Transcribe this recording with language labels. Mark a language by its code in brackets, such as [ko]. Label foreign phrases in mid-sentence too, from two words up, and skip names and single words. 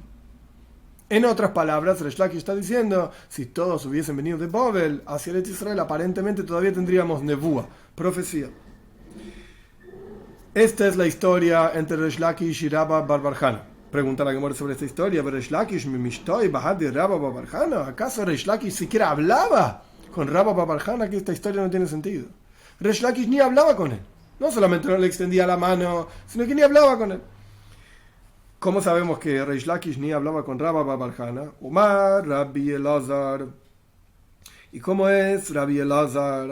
[es] En otras palabras, Reish Lakish está diciendo, si todos hubiesen venido de Babel hacia Eretz Israel, aparentemente todavía tendríamos Nevuah, profecía. Esta es la historia entre Reish Lakish y Rabba Bar Hana. Pregunta la Gemara sobre esta historia. Reish Lakish [arc] מי משתעי בהדי [es] Rabba Bar Hana. ¿Acaso Reish Lakish siquiera hablaba con Rabba Bar Hana? Que esta historia no tiene sentido. Reish Lakish ni hablaba con él. No solamente no le extendía la mano, sino que ni hablaba con él. ¿Cómo sabemos que Reish Lakish ni hablaba con Rabba bar Hana? Umar, Rabbi Elazar. ¿Y cómo es Rabbi Elazar?